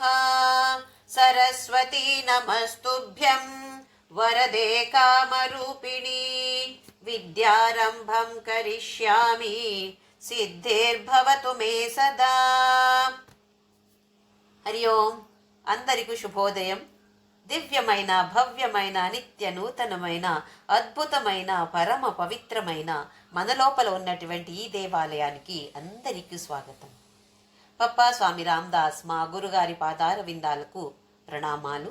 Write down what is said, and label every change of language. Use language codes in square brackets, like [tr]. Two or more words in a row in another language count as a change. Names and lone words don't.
[sa] सरस्वती नमस्तुभ्यं वरदे कामरूपिणी विद्यारम्भं करिष्यामि सिद्धिर्भवतु मे सदा। हरि ओं [te] అందరికు శుభోదయం। దివ్యమైన భవ్యమైన నిత్య నూతనమైన అద్భుతమైన పరమ పవిత్రమైన మన లోపల ఉన్నటువంటి ఈ దేవాలయానికి అందరికీ స్వాగతం. పప్పా స్వామి రామదాస్ మా గురుగారి పాదార విందాలకు ప్రణామాలు.